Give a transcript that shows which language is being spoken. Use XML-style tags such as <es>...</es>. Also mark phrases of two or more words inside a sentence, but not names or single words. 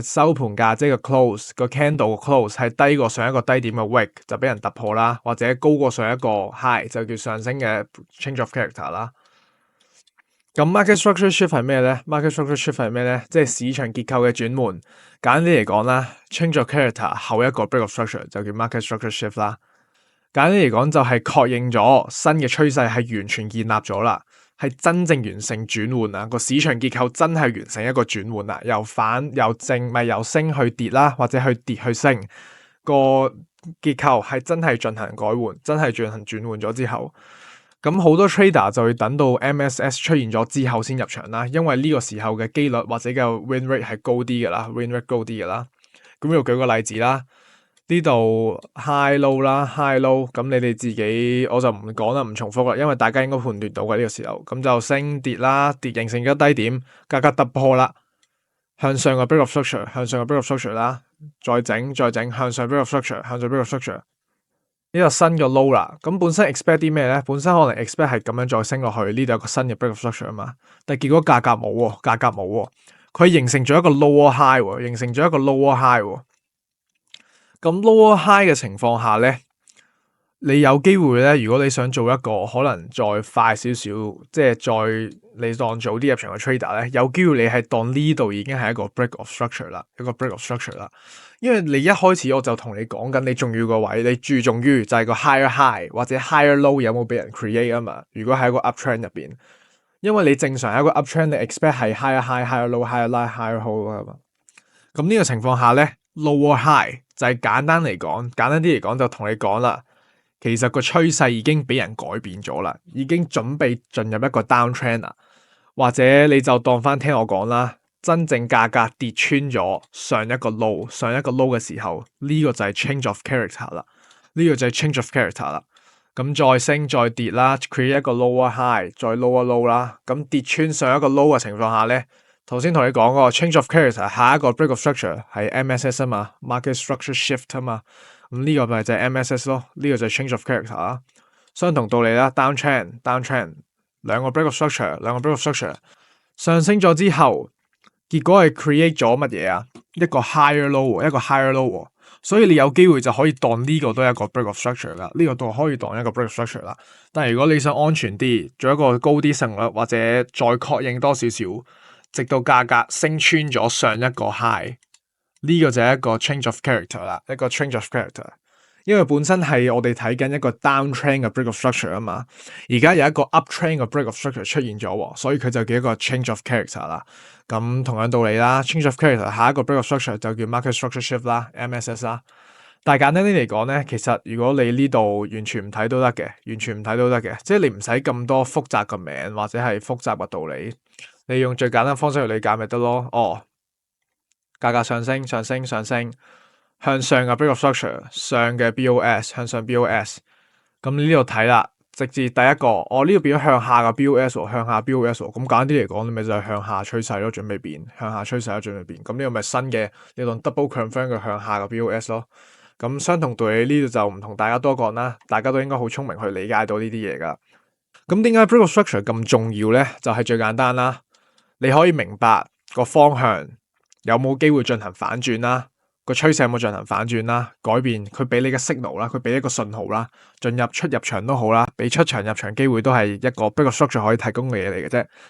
<yue>收盤價即係個 close 個 candle 個 close 係低過上一個低點嘅 wick 就俾人突破啦，或者高過上一個 high 就叫上升嘅</yue> <en>change of character</en> <yue>啦。咁</yue> <en>market structure shift</en> <yue>係咩咧 ？</yue> <en>market structure shift</en> <yue>係咩咧？即係市場結構嘅轉換。簡單啲嚟講啦 ，</yue> <en>change of character</en> <yue>後一個</yue> <en>break of structure</en> <yue>就叫</yue> <en>market structure shift</en> <yue>啦。簡單啲嚟講就係確認咗新嘅趨勢係完全建立咗啦，係真正完成轉換啊！個市場結構真係完成一個轉換啦，由反由正咪由升去跌啦，或者去跌去升，個結構係真係進行改換，真係進行轉換咗之後。咁好多 trader 就會等到 MSS 出現咗之後先入場啦，因為呢個時候嘅機率或者嘅</yue> <en>win rate</en> <yue>係高啲嘅啦，</yue> <en>win rate</en> <yue>高啲嘅啦。咁要舉個例子啦，呢度</yue> <en>high low</en> <yue>啦 ，</yue> <en>high low，</en> <yue>咁你哋自己我就唔講啦，唔重複啦，因為大家應該判斷到嘅呢個時候，咁就升跌啦，跌形成咗低點，價格突破啦，向上嘅</yue> <en>break of structure，</en> <yue>向上嘅</yue> <en>break of structure</en> <yue>啦，再整向上</yue> <en>break of structure，</en> <yue>向上</yue> <en>break of structure。</en> <yue>呢個新嘅 low 啦，咁本身 expect 啲咩咧？本身可能 expect 係咁樣再升落去，呢度有個新嘅</yue> <en>break of structure</en> <yue>啊嘛，但係結果價格冇喎，價格冇喎，佢形成咗一個</yue> <en>lower high</en> <yue>喎，形成咗一個</yue> <en>lower high</en> <yue>喎。咁</yue> <en>lower high</en> <yue>嘅情況下咧，你有機會咧，如果你想做一個可能再快少少，即係再你當早啲入場嘅 trader 咧，有機會你係當呢度已經係一個</yue> <en>break of structure</en> <yue>啦，一個</yue> <en>break of structure</en> <yue>啦。因為你一開始我就同你講緊，你重要個位，你注重於就係個</yue> <en>higher high</en> <yue>或者</yue> <en>higher low</en> <yue>有冇俾人 create 啊嘛。如果喺一個 uptrend 入邊，因為你正常喺一個 uptrend，你 expect 係</yue> <en>higher high、 higher low、 higher low、 higher low</en> <yue>啊嘛。咁呢個情況下咧 ，lower high 就係簡單啲嚟講就同你講啦。其實個趨勢已經俾人改變咗啦，已經準備進入一個 downtrend 啦，或者你就當翻聽我講啦，真正價格跌穿咗上一個 low 嘅時候，呢個就係</yue> <en>change of character</en> <yue>啦，呢個就係</yue> <en>change of character</en> <yue>啦。咁再升再跌啦 ，create 一個</yue> <en>lower high，</en> <yue>再</yue> <en>lower low</en> <yue>啦。咁跌穿上一個 low 嘅情況下咧，頭先同你講個</yue> <en>change of character，</en> <yue>下一個</yue> <en>break of structure</en> <yue>係 MSS 啊嘛 ，</yue> <en>market structure shift</en> <yue>啊嘛。咁呢個咪就係 MSS 咯，呢個就係</yue> <en>change of character</en> <yue>啦。相同道理啦 ，downtrend 兩個</yue> <en>break of structure</en> <yue>上升咗之後，結果係 create 咗乜嘢啊？一個</yue> <en>higher low，</en> <yue>所以你有機會就可以當呢個都係一個</yue> <en>break of structure</en> <yue>啦，呢個都可以當一個</yue> <en>break of structure</en> <yue>啦。但係如果你想安全啲，做一個高啲勝率或者再確認多少少，直到價格升穿咗上一個 high。呢個就係一個</yue> <en>change of character</en> <yue>啦，一個</yue> <en>change of character，</en> <yue>因為本身係我哋睇緊一個 downtrend 嘅</yue> <en>break of structure</en> <yue>啊嘛，而家有一個 uptrend 嘅</yue> <en>break of structure</en> <yue>出現咗，所以佢就叫一個</yue> <en>change of character</en> <yue>啦。咁同樣道理啦 ，</yue> <en>change of character</en> <yue>下一個</yue> <en>break of structure</en> <yue>就叫</yue> <en>market structure shift</en> <yue>啦 ，MSS 啦。但係簡單啲嚟講咧，其實如果你呢度完全唔睇都得嘅，即係你唔使咁多複雜嘅名或者係複雜嘅道理，你用最簡單嘅方式去理解咪得咯。價格上升，向上嘅</yue> <en>break of structure，</en> <yue>上嘅 BOS， 向上 BOS。咁你呢度睇啦，直至第一個，呢度變咗向下嘅 BOS， 向下 BOS。咁簡單啲嚟講，你咪就係向下趨勢咯，準備變。咁呢個咪新嘅，你當</yue> <en>double confirm</en> <yue>嘅向下嘅 BOS 咯。咁相同道理呢度就唔同大家多講啦，大家都應該好聰明去理解到呢啲嘢噶。咁點解</yue> <en>break of structure</en> <yue>咁重要咧？就係最簡單啦，你可以明白個方向。有冇機會進行反轉啦？個趨勢有冇進行反轉啦？改變佢俾你嘅 signal 啦，佢俾一個信號啦，出入場都好啦，俾出場入場機會都係一個</yue> <en>break of structure</en> <yue>可以提供嘅嘢嚟嘅啫。</yue>